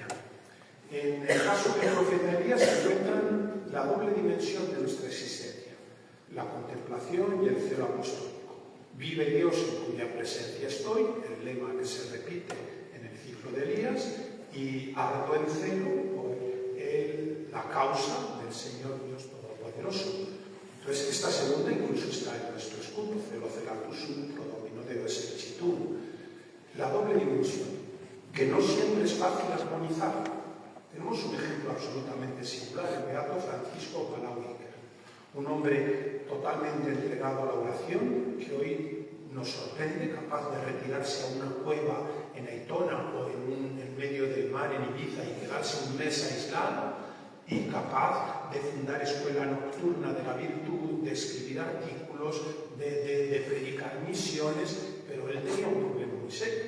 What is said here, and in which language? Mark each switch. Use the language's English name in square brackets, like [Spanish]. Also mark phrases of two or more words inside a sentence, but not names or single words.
[Spanish] En el caso del profeta Elías se encuentran la doble dimensión de nuestra existencia, la contemplación y el celo apostólico. Vive Dios en cuya presencia estoy, el lema que se repite en el ciclo de Elías, y ardo en celo por la causa del Señor Dios Todopoderoso. Entonces, esta segunda incluso está en nuestro escudo, [Latin] celo celatus sum pro domino Deo exercitum. [Spanish] La doble dimensión, que no siempre es fácil armonizar. Tenemos un ejemplo absolutamente singular, el beato Francisco Palau Iker, un hombre totalmente entregado a la oración, que hoy nos sorprende, capaz de retirarse a una cueva en Aitona o en medio del mar en Ibiza y quedarse un mes aislado, y capaz de fundar escuela nocturna de la virtud, de escribir artículos, de predicar misiones, pero él tenía un problema muy serio.